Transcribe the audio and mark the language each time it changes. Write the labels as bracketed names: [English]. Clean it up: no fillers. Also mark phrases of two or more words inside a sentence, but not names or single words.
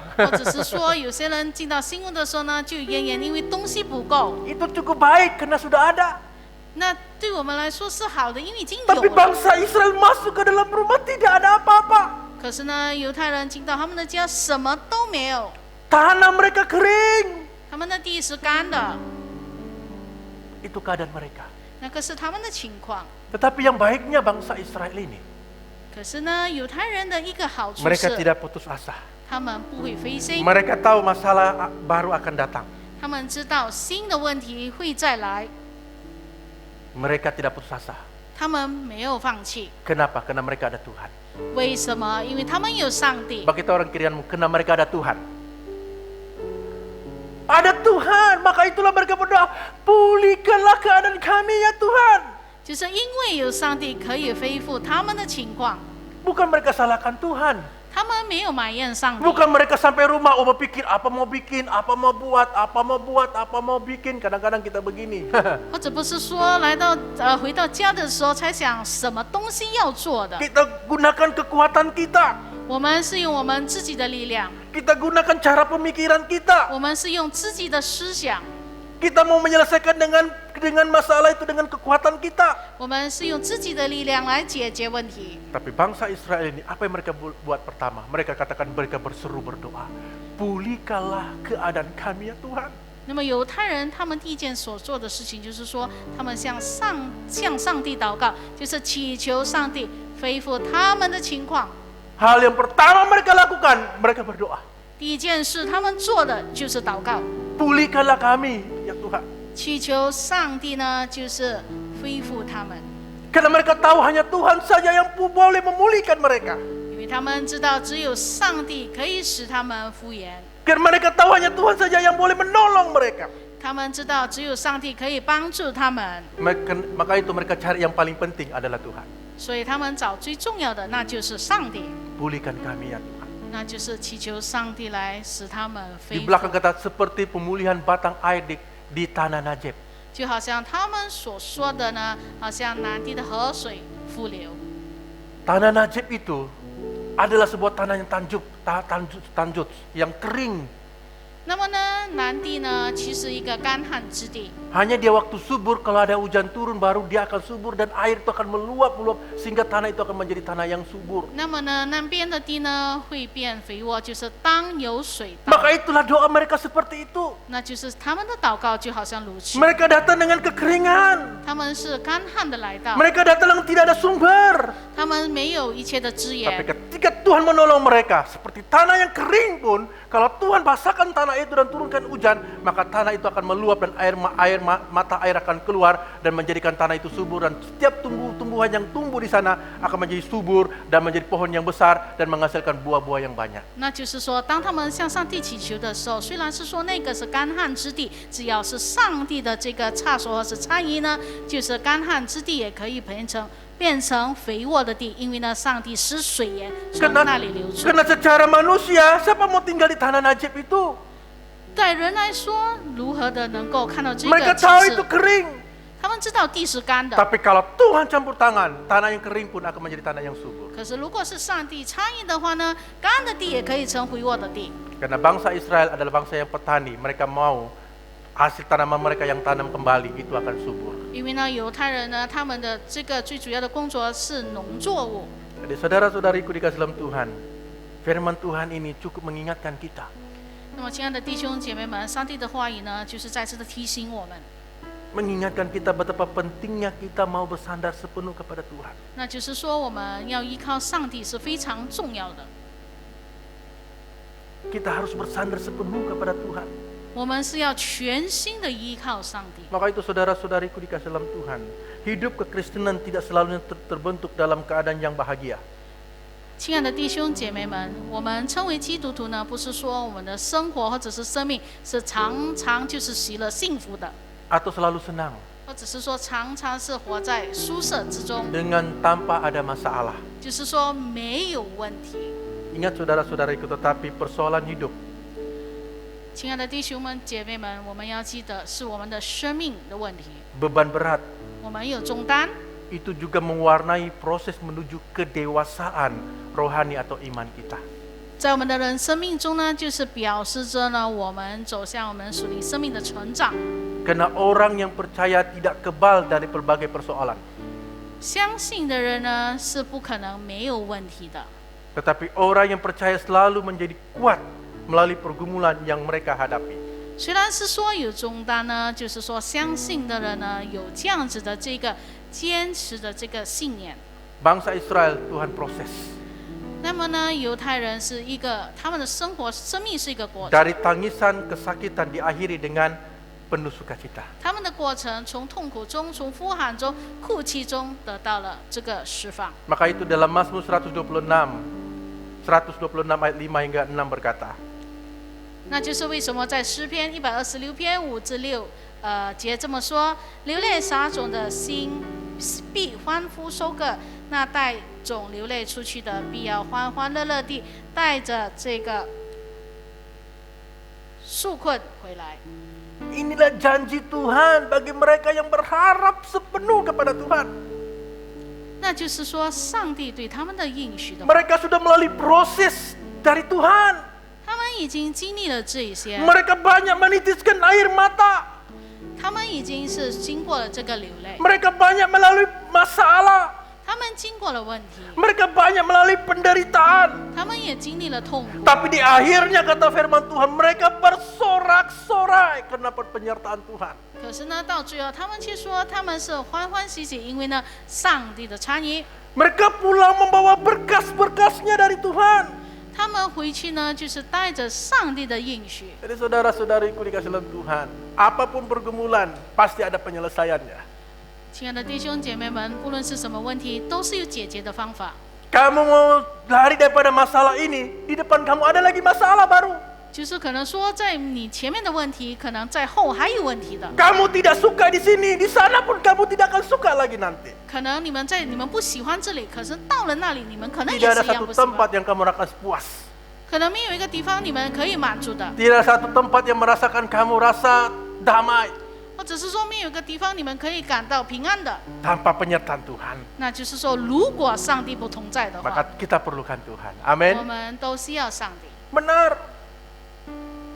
[Chinese] 或者是说有些人进到新屋的时候呢，就怨言因为东西不够。 [Indonesian] Itu cukup baik karena sudah ada. [Chinese] 那对我们来说是好的，因为已经有 [Indonesian] Tapi [Chinese] 了。 [Indonesian] bangsa Israel masuk ke dalam rumah tidak ada apa-apa. [Chinese] 可是呢，犹太人进到他们的家，什么都没有， [Indonesian] Tanah mereka kering. [Chinese] 他们的地是干的， [Indonesian] Itu keadaan mereka. [Chinese] 那个是他们的情况。 [Indonesian] Tetapi yang baiknya bangsa Israel ini, [Chinese] 可是呢，犹太人的一个好处 [Indonesian] mereka [Chinese] 是， [Indonesian] tidak putus asa. [Chinese] 他们不会灰心， [Indonesian] Mereka tahu masalah baru akan datang. [Chinese] 他们知道新的问题会再来， [Indonesian] Mereka tidak putus asa. [Chinese] 他们没有放弃。 [Indonesian] Kenapa? Karena mereka ada Tuhan. [Chinese] 为什么？因为他们有上帝。 [Indonesian] Bagi kita orang kirianmu, karena mereka ada Tuhan. Ada Tuhan, maka itulah mereka berdoa, pulihkanlah keadaan kami ya Tuhan. [Chinese] 就是因为有上帝可以恢复他们的情况， [Indonesian] Bukan mereka salahkan Tuhan. [Chinese] 他们没有埋怨上帝。 [Indonesian] Bukan mereka sampai rumah, oh berpikir apa mau bikin, apa mau buat, apa mau buat, apa mau bikin. Kadang-kadang kita begini. [Chinese] 或者不是说来到回到家的时候才想什么东西要做的， [Indonesian] Kita gunakan kekuatan kita. [Chinese] 我们是用我们自己的力量， [Indonesian] Kita gunakan cara pemikiran kita. [Chinese] 我们是用自己的思想， [Indonesian] Kita mau menyelesaikan dengan masalah itu dengan kekuatan kita. [Chinese] 我们是用自己的力量来解决问题。 [Indonesian] Tapi bangsa Israel ini, apa yang mereka buat pertama? Mereka katakan, mereka berseru berdoa, pulihkanlah keadaan kami ya Tuhan. [Chinese] 那么犹太人他们第一件所做的事情就是说，他们向上帝祷告，就是祈求上帝恢复他们的情况。 [Indonesian] Hal yang pertama mereka lakukan, mereka berdoa. [Chinese] 第一件事他们做的就是祷告， [Indonesian] Pulihkanlah kami ya Tuhan. [Chinese] 祈求上帝呢就是恢复他们， [Indonesian] Karena mereka tahu hanya Tuhan saja yang boleh memulihkan mereka. [Chinese] 因为他们知道只有上帝可以使他们复原， [Indonesian] Karena mereka tahu hanya Tuhan saja yang boleh menolong mereka. [Chinese] 他们知道只有上帝可以帮助他们， [Indonesian] Maka itu mereka cari yang paling penting adalah Tuhan. [Chinese] 所以他们找最重要的那就是上帝， [Indonesian] Pulihkan kami ya Tuhan. [Chinese] 那就是祈求上帝来使他们 [Indonesian] Di [Chinese] 恢复， [Indonesian] belakang kata seperti pemulihan batang air di tanah Najib. [Chinese] 就好像他们所说的呢，好像南地的河水复流。 [Indonesian] Tanah Najib itu adalah sebuah tanah yang tanjut, yang kering. [Chinese] 那么呢，南地呢，其实一个干旱之地。 [Indonesian] Hanya dia waktu subur, kalau ada hujan turun baru dia akan subur dan air itu akan meluap-meluap sehingga tanah itu akan menjadi tanah yang subur. [Chinese] 那么呢，南边的地呢会变肥沃，就是当有水到， [Indonesian] Maka itulah doa mereka seperti itu. [Chinese] 那就是他们的祷告就好像如此， [Indonesian] Mereka datang dengan kekeringan. [Chinese] 他们是干旱的来到， [Indonesian] Mereka datang dengan tidak ada sumber. [Chinese] 他们没有一切的资 [Indonesian] Tapi [Chinese] 源。 [Indonesian] ketika Tuhan menolong mereka, seperti tanah yang kering pun, kalau Tuhan basahkan tanah itu dan turunkan hujan, maka tanah itu akan meluap dan mata air akan keluar dan menjadikan tanah itu subur, dan setiap tumbuhan yang tumbuh di sana akan menjadi subur dan menjadi pohon yang besar dan menghasilkan buah-buah yang banyak. [Chinese] 那就是说，当他们向上帝祈求的时候，虽然是说那个是干旱之地，只要是上帝的这个差所或是参与呢，就是干旱之地也可以变成肥沃的地，因为呢，上帝使水源从那里流出。 [Indonesian] Karena secara manusia, siapa mau tinggal di tanah najib itu? [Chinese] 对人来说，如何的能够看到这 [Indonesian] Mereka [Chinese] 个启 [Indonesian] tahu [Chinese] 示 [Indonesian] itu？kering. [Chinese] 他们知道地是干的， [Indonesian] Tapi kalau Tuhan campur tangan, tanah yang kering pun akan menjadi tanah yang subur. [Chinese] 可是如果是上帝参与的话呢，干的地也可以成肥沃的地。 [Indonesian] Karena bangsa Israel adalah bangsa yang petani, mereka mau hasil tanaman mereka yang tanam kembali itu akan subur. [Chinese] 因为呢，犹太人呢，他们的这个最主要的工作是农作物。 [Indonesian] Jadi saudara-saudariku dikasih dalam Tuhan, firman Tuhan ini cukup mengingatkan kita. [Chinese] 那么，亲爱的弟兄姐妹们，上帝的话语呢，就是再次的提醒我们， [Indonesian] Mengingatkan kita betapa pentingnya kita mau bersandar sepenuh kepada Tuhan. [Chinese] 那就是说，我们要依靠上帝是非常重要的。 [Indonesian] Kita harus bersandar sepenuh kepada Tuhan. [Chinese] 我们是要全心的依靠上帝。 [Indonesian] Maka itu saudara-saudariku dikasih dalam Tuhan, hidup kekristenan tidak selalu terbentuk dalam keadaan yang bahagia. [Chinese] 亲爱的弟兄姐妹们，我们称为基督徒呢，不是说我们的生活或者是生命是常常就是喜乐幸福的， [Indonesian] Atau selalu senang [Chinese] 或者是说常常是活在舒适之中， [Indonesian] dengan tanpa ada masalah. [Chinese] 就是说没有问题。 [Indonesian] Ingat saudara-saudariku, tetapi persoalan hidup [Chinese] 亲爱的弟兄们姐妹们，我们要记得是我们的生命的问题， [Indonesian] beban berat [Chinese] 我们有重担， [Indonesian] itu juga mewarnai proses menuju kedewasaan rohani atau iman kita. [Chinese] 在我们的人生命中呢，就是表示着呢，我们走向我们属灵生命的成长。 [Indonesian] Karena orang yang percaya tidak kebal dari berbagai persoalan. [Chinese] 相信的人呢，是不可能没有问题的。 [Indonesian] Tetapi orang yang percaya selalu menjadi kuat melalui pergumulan yang mereka hadapi. [Chinese] 虽然是说有重担呢，就是说相信的人呢，有这样子的这个坚持的这个信念。 [Indonesian] Bangsa Israel Tuhan proses. [Chinese] 那么呢，犹太人是一个他们的生命是一个过程， [Indonesian] Dari tangisan kesakitan diakhiri dengan penuh sukacita. [Chinese] 他们的过程从痛苦中、从呼喊中、哭泣中得到了这个释放。 [Indonesian] Maka itu dalam Mazmur 126 ayat 5 hingga 6 berkata, [Chinese] 那就是为什么在诗篇126篇5至6节这么说：流泪撒种的心必欢呼收割，那带种流泪出去的必要欢欢乐乐地带着这个纾困回来。 [Indonesian] inilah janji Tuhan bagi mereka yang berharap sepenuh kepada Tuhan. [Chinese] 那就是说，上帝对他们的应许的， [Indonesian] Mereka sudah melalui proses dari Tuhan. [Chinese] 他们已经经历了这些， [Indonesian] Mereka banyak menitiskan air mata. [Chinese] 他们已经是经过了这个流泪， [Indonesian] Mereka banyak melalui masalah. [Chinese] 他们经过了问题， [Indonesian] Mereka banyak melalui penderitaan. [Chinese] 他们也经历了痛苦。 [Indonesian] Tapi di akhirnya kata firman Tuhan, mereka bersorak-sorai karena penyertaan Tuhan. [Chinese] 可是呢，到最后他们却说他们是欢欢喜喜，因为呢，上帝的参与。 [Indonesian] Mereka pulang membawa berkas-berkasnya dari Tuhan. [Chinese] 他们回去呢，就是带着上帝的应许。 [Indonesian] Jadi saudara-saudariku dikasih dalam Tuhan, apapun pergumulan pasti ada penyelesaiannya. [Chinese] 亲爱的弟兄姐妹们，不论是什么问题，都是有解决的方法。 [Indonesian] Kamu mau lari daripada masalah ini, di depan kamu ada lagi masalah baru. [Chinese] 就是可能说，在你前面的问题，可能在后还有问题的。 [Indonesian] Kamu tidak suka di sini, di sana pun kamu tidak akan suka lagi nanti. [Chinese] 可能你们不喜欢这里，可是到了那里，你们可能也 [Indonesian] Tidak [Chinese] 是 [Indonesian] ada [Chinese] 一样 [Indonesian] satu [Chinese] 不喜欢。 [Indonesian] tempat yang kamu rasakan puas. [Chinese] 可能没有一个地方你们可以满足的， [Indonesian] Tidak ada satu tempat yang merasakan kamu rasa damai [Chinese] 或者是说没有一个地方你们可以感到平安的。 [Indonesian] tanpa penyertaan Tuhan. [Chinese] 那就是说，如果上帝不同在的 [Indonesian] Maka [Chinese] 话， [Indonesian] kita perlukan Tuhan. [Chinese] 我 [Indonesian] Amin. [Chinese] 们都需要上帝。 [Indonesian] Benar.